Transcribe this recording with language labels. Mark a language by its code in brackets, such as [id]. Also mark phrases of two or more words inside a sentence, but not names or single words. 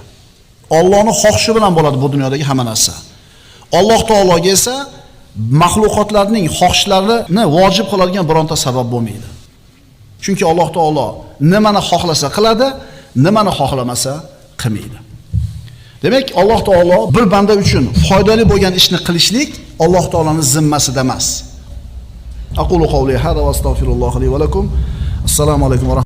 [uz] Allohning xohishi bilan bo'ladi bu dunyodagi hamma narsa. Alloh taologa esa mahluqotlarning xohishlarini vojib qiladigan bironta sabab bo'lmaydi. Chunki Alloh taolo nimani xohlasa qiladi, nimani xohlamasa qilmaydi. Demak, Alloh taolo bir banda uchun foydali bo'lgan ishni qilishlik Alloh taolaning zimmasida emas. [ar] أقول قولي هذا وأستغفر الله لي ولكم. السلام عليكم و